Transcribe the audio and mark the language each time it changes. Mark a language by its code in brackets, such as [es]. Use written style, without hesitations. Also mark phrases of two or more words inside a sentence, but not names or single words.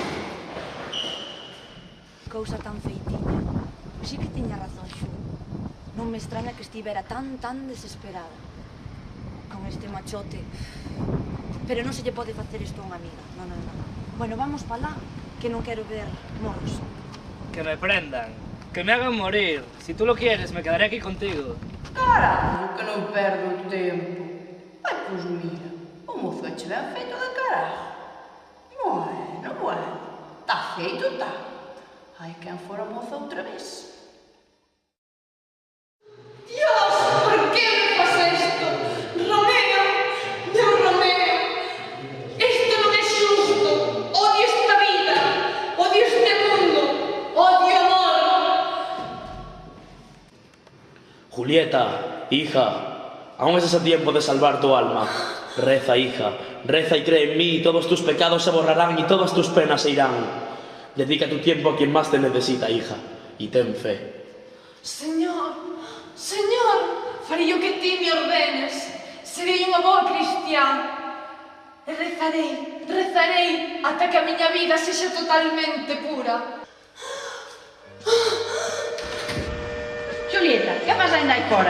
[gl] Cousa tan feitiña. Sí que tiña razón, Xu. Non me extraña que estivera tan desesperada con este machote. Pero non se lle pode facer isto a unha amiga. Non. Bueno, vamos pa lá, que non quero ver morros. [es] Que me prendan, que me hagan morir. Si tú lo quieres, me quedaré aquí contigo. [gl] Caralho, que non perdo o tempo. Ai, pois mira, o mozo eche ben feito de caralho. Bueno, tá feito, tá. Ai, quen fora moza outra vez. Dios, por que me faz isto? Romeo, meu Romeo, isto non é xusto. Odio esta vida, odio este mundo, odio o amor. [es] Julieta, hija, aún estás a tiempo de salvar tu alma. Reza, hija, reza y cree en mí, y todos tus pecados se borrarán y todas tus penas se irán. Dedica tu tiempo a quien más te necesita, hija, y ten fe. [gl] Señor, farei o que ti me ordenes. Serei unha boa cristiana. E rezarei ata que a miña vida sexa totalmente pura. Xulieta, que faz ainda aí fora?